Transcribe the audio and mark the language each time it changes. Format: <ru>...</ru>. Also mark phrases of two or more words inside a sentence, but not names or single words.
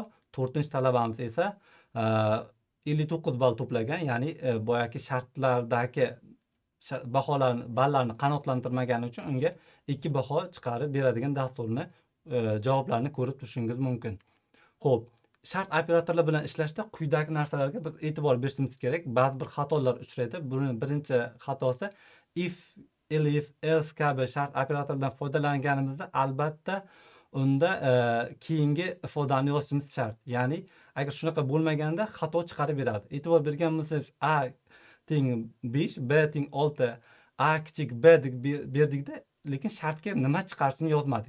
<uz>To'rtinchi talabamiz esa 59 ball to'plagan, ya'ni boyagi shartlardagi ballarni qanoatlantirmagani uchun unga 2 baho chiqarib beradigan dasturni javoblarini ko'rib turishingiz mumkin. Xo'p, shart operatorlar bilan ishlashda quyidagi narsalarga biz e'tibor berishimiz kerak. Ba'zi bir xatolar uchraydi. Buning birinchi xatosi, if, elif, else kabi shart operatorlardan foydalanganimizda albatta unda keyingi ifodani yozishimiz shart. Ya'ni agar shunaqa bo'lmaganda xato chiqarib beradi. E'tibor bergan bo'lsangiz, a teng 5, b teng 6, a kichik b deb berdikda, lekin shartga nima chiqarishini yozmadik.</uz>